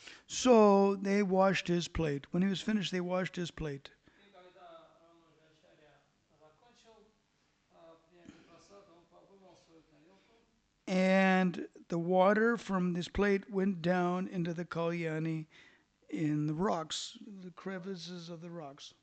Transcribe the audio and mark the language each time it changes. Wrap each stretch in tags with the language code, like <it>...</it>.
<en>So they washed his plate. When he was finished, they washed his plate.</en> <ru>И когда Рамануджа Ачарья закончил принятие просада, он вымыл свою тарелку,</ru> <en>And the water from this plate went down into the Kalyani in the rocks, the crevices of the rocks,</en>